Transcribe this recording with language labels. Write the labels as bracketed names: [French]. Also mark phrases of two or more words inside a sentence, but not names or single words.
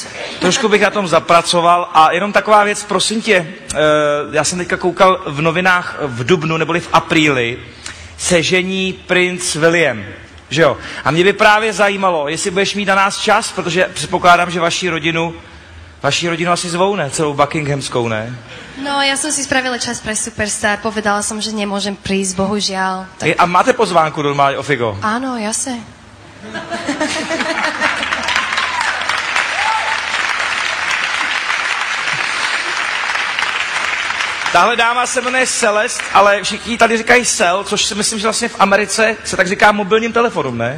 [Czech] Trošku bych na tom zapracoval. A jenom taková věc, prosím tě, já jsem teďka koukal v novinách v dubnu, neboli v apríli, se žení princ William. Že jo? A mě by právě zajímalo, jestli budeš mít na nás čas, protože předpokládám, že vaši rodinu asi zvou, ne? Celou Buckinghamskou, ne? No, [Slovak] ja som si spravila čas pre Superstar, povedala som, že nemôžem prísť, bohužiaľ. Tak... [Czech] A máte pozvánku normálně o figo? [Slovak] Áno, jasne. [Czech] Tahle dáma se jmenuje Celeste, ale všichni tady říkají Sel, což si myslím, že vlastně v Americe se tak říká mobilním telefonům, ne?